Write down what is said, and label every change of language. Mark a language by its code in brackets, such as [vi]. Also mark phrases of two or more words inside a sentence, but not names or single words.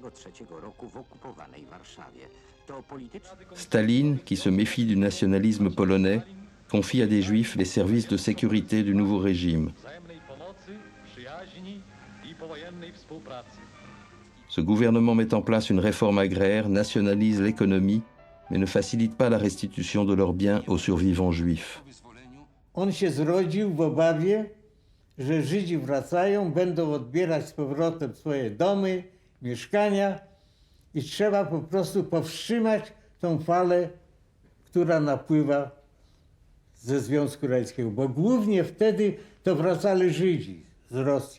[fr] Staline, qui se méfie du nationalisme polonais, confie à des Juifs les services de sécurité du nouveau régime. Ce gouvernement met en place une réforme agraire, nationalise l'économie, mais ne facilite pas la restitution de leurs biens aux survivants juifs. [pl] On się zrodził w obawie, że Żydzi wracają, będą odbierać z powrotem swoje domy, mieszkania i trzeba po prostu powstrzymać tą falę, która napływa ze Związku Radzieckiego, bo głównie wtedy to wracali Żydzi z Rosji.